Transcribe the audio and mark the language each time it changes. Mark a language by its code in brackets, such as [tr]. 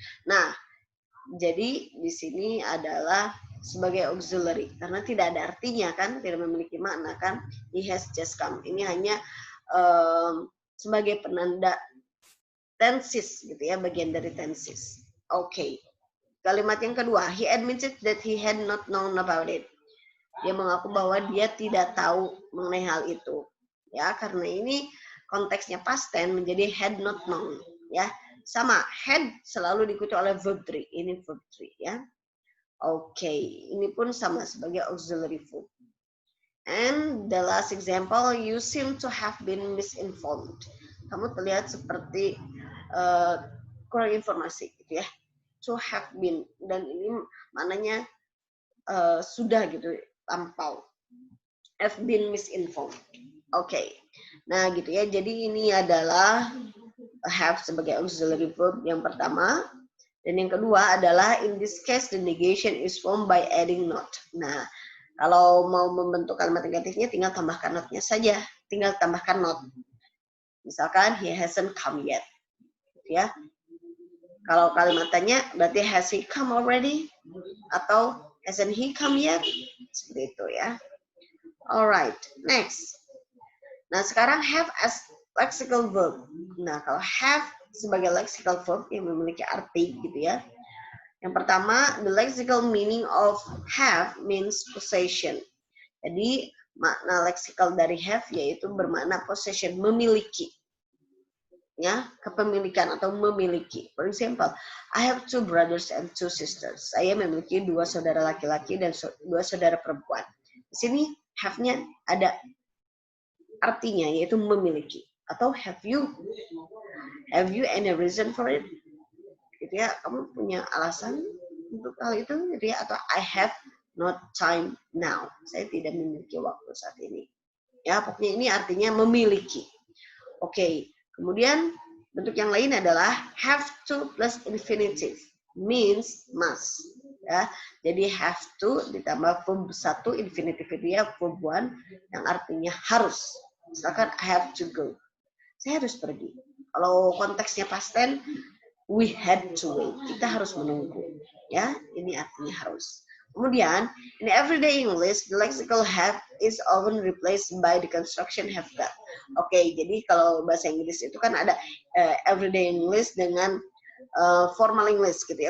[id] Nah, jadi di sini adalah sebagai auxiliary karena tidak ada artinya kan, tidak memiliki makna kan. [en] He has just come. [id] Ini hanya sebagai penanda tenses gitu ya, bagian dari tenses. Oke. Kalimat yang kedua, [en] he admitted that he had not known about it. [id] Dia mengaku bahwa dia tidak tahu mengenai hal itu. Ya, karena ini konteksnya past tense menjadi had not known. Ya, sama had selalu diikuti oleh verb 3. Ini verb 3 ya. Oke, ini pun sama sebagai auxiliary verb. [en] And the last example, you seem to have been misinformed. [id] Kamu terlihat seperti kurang informasi, gitu ya. To have been, dan ini maknanya sudah gitu, lampau. [en] Have been misinformed. [id] Oke, nah gitu ya. Jadi ini adalah have sebagai auxiliary verb yang pertama. Dan yang kedua adalah [en] in this case the negation is formed by adding not. [id] Nah, kalau mau membentuk kalimat negatifnya tinggal tambahkan not-nya saja. Tinggal tambahkan not. [en] Misalkan he hasn't come yet. Ya. [id] Kalau kalimat tanya berarti [en] has he come already? [id] Atau [en] hasn't he come yet? [id] Seperti itu ya. [en] Alright, next. [id] Nah, sekarang [en] have as lexical verb. [id] Nah, kalau have sebagai lexical verb yang memiliki arti gitu ya. [en] Yang pertama, the lexical meaning of have means possession. [id] Jadi, makna leksikal dari have yaitu bermakna possession, memiliki. Ya, kepemilikan atau memiliki. [en] For example, I have 2 brothers and 2 sisters. [id] Saya memiliki 2 saudara laki-laki dan 2 saudara perempuan. Di sini have-nya ada artinya yaitu memiliki. [en] Atau have you any reason for it? [id] Gitu ya, kamu punya alasan untuk hal itu gitu ya, atau [en] I have not time now. [id] Saya tidak memiliki waktu saat ini. Ya, pokoknya ini artinya memiliki. Oke, kemudian bentuk yang lain adalah [en] have to plus infinitive means must. [id] Ya, jadi have to ditambah verb 1 infinitive dia verb 1 yang artinya harus. Misalkan [en] I have to go. [id] Saya harus pergi. Kalau konteksnya past tense, [en] we had to wait. [id] Kita harus menunggu. Ya, ini artinya harus. Kemudian, [en] in everyday English, the lexical have is often replaced by the construction have got. [id] Oke, jadi kalau bahasa Inggris itu kan ada everyday English dengan formal English gitu ya.